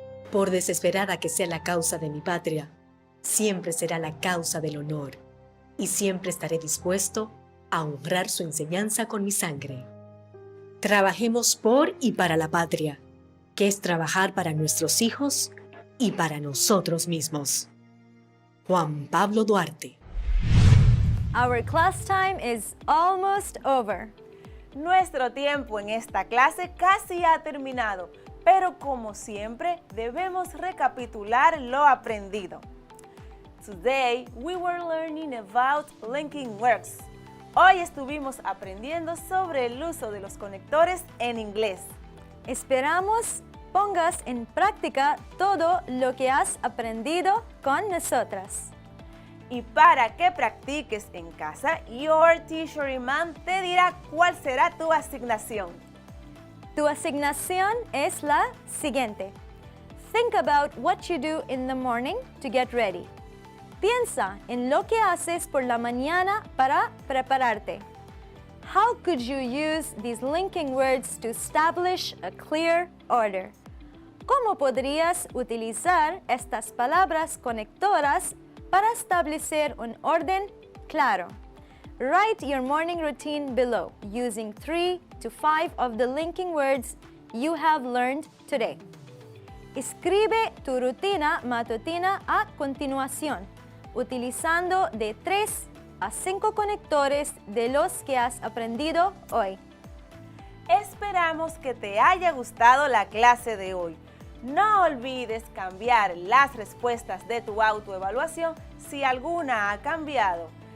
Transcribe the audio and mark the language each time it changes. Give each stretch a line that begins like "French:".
Spanish: Por desesperada que sea la causa de mi patria, siempre será la causa del honor, y siempre estaré dispuesto a honrar su enseñanza con mi sangre. Trabajemos por y para la patria, que es trabajar para nuestros hijos y para nosotros mismos. Juan Pablo Duarte.
English: Our class time is almost over.
Spanish: Nuestro tiempo en esta clase casi ha terminado, pero como siempre debemos recapitular lo aprendido.
English: Today we were learning about linking words.
Spanish: Hoy estuvimos aprendiendo sobre el uso de los conectores en inglés. Esperamos pongas en práctica todo lo que has aprendido con nosotras. Y para que practiques en casa,
English: your teacher
Spanish: Iman te dirá cuál será tu asignación. Tu asignación es la siguiente.
English: Think about what you do in the morning to get ready.
Spanish: Piensa en lo que haces por la mañana para prepararte.
English: How could you use these linking words to establish a clear order?
Spanish: ¿Cómo podrías utilizar estas palabras conectoras para establecer un orden claro?
English: Write your morning routine below using 3 to 5 of the linking words you have learned today.
Spanish: Escribe tu rutina matutina a continuación, utilizando de 3 a 5 conectores de los que has aprendido hoy. Esperamos que te haya gustado la clase de hoy. No olvides cambiar las respuestas de tu autoevaluación si alguna ha cambiado.